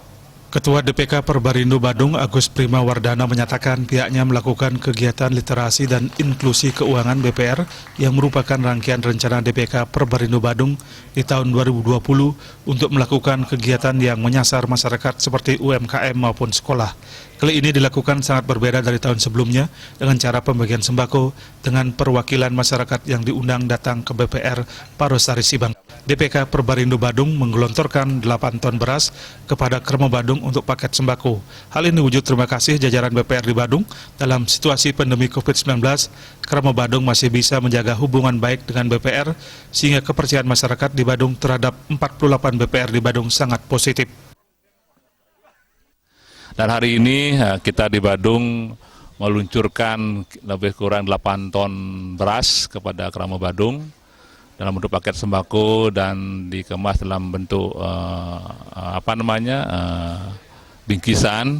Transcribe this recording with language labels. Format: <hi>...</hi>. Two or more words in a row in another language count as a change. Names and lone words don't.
<id>Ketua DPK Perbarindo Badung Agus Prima Wardana menyatakan pihaknya melakukan kegiatan literasi dan inklusi keuangan BPR yang merupakan rangkaian rencana DPK Perbarindo Badung di tahun 2020 untuk melakukan kegiatan yang menyasar masyarakat seperti UMKM maupun sekolah. Kali ini dilakukan sangat berbeda dari tahun sebelumnya dengan cara pembagian sembako dengan perwakilan masyarakat yang diundang datang ke BPR Parasari Sibang. DPK Perbarindo Badung menggelontorkan 8 ton beras kepada Kerma Badung untuk paket sembako. Hal ini wujud terima kasih jajaran BPR di Badung dalam situasi pandemi COVID-19. Kerma Badung masih bisa menjaga hubungan baik dengan BPR sehingga kepercayaan masyarakat di Badung terhadap 48 BPR di Badung sangat positif. Dan hari ini kita di Badung meluncurkan lebih kurang 8 ton beras kepada kerama Badung dalam bentuk paket sembako dan dikemas dalam bentuk bingkisan.</id>